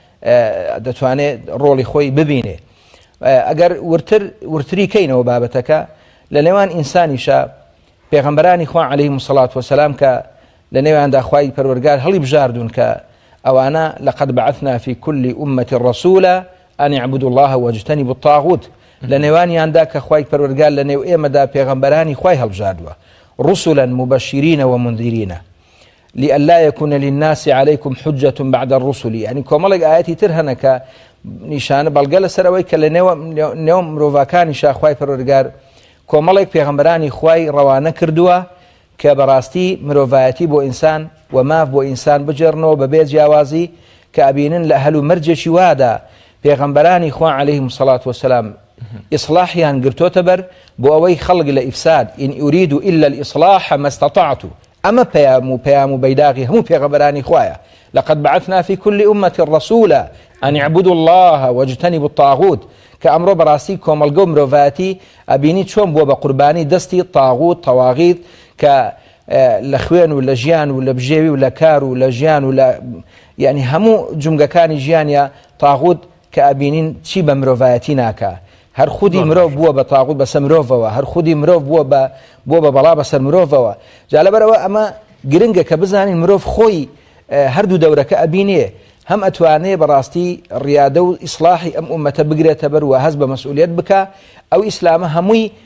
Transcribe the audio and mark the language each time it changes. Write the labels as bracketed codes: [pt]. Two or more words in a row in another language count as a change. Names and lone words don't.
[ckb] دەتوانێت ڕۆڵی خۆی ببینێ ئەگەر ورتری کەینەوە بابەتەکە لە نێوان ئینسانیشە پێغەمبەرانی خوا [ar] عەلەیهیمو سەڵات وەسەلام [ckb] کە لە نێواندا خوای پەروەردگار هەڵی بژاردوون کە ئەوانە [ar] لەقەد بەعەثنا فی کولی ئومەتی ڕەسوولە ئەن اعبدوا الله واجتنبوا الطاغوت [ckb] لە نێوانیاندا کە خوای پەروەردگار لە نێو ئێمەدا پێغەمبەرانی خوای هەڵبژاردووە [ar] رسلا مبشرين ومنذرين لئلا يكون للناس عليكم حجة بعد الرسل يعني [ckb] كۆمەڵێک ئاەتی تر هەنە کە نیشانە بەڵگە لەسەرەوەی کە لە نێو مرۆڤەکانی خوای پەروەردگار کۆمەڵێک پێغەمبەرانی خوای ڕەوانە کردووە کە بەڕاستی مرۆڤایەتی بۆ ئینسان و ماف بۆ ئینسان بجێڕنەوە بەبێ جیاوازی کە ئەبینن لە هەلو مەرجێکی وادا پێغەمبەرانی خوا [ar] عەلەیهیمو سەڵات وەسەلام [ckb] ئیصلاحیان گرتۆتە بەر بۆ ئەوەی خەڵک لە ئیفساد [ar] ئین ئوریدو ئیلا الإصلاح ما استطعت [ckb] ئەمە پەیام و بەیداغی هەموو پێغەمبەرانی خوایە [ar] لقد بعثنا في كل أمة رسولا أن اعبدوا الله واجتنبوا الطاغوت [ckb] کە ئەمڕۆ بەڕاستی کۆمەلگە و مرۆڤایەتی ئەبینی چۆن بووە بە قوربانی دەستی تاغوت تەواغیت کە لە خوێن و لە ژیان و لە بژێوی و لە کار و لە ژیان و لە یعنی هەموو جومگەکانی ژیانە تاغوت کە ئەبینین چی بە مرۆڤایەتی ناکە هەر خودی مرۆڤ بووە بە تاغوت بەسەر مرۆڤەوە هەر خودی مرۆڤ بووە بە بەڵا بەسەر مرۆڤەوە جا لەبەرەوە ئەمە گرنگە کە بزانین مرۆڤ خۆی هەردوو دەورەکە ئەبینێ هەم ئەتوانێ بەڕاستی ڕیادە و ئیسلاحی ئەم ئومەتە بگرێتە بەر و هەست بە مەسئولیت بکە ئەو ئیسلامە هەمووی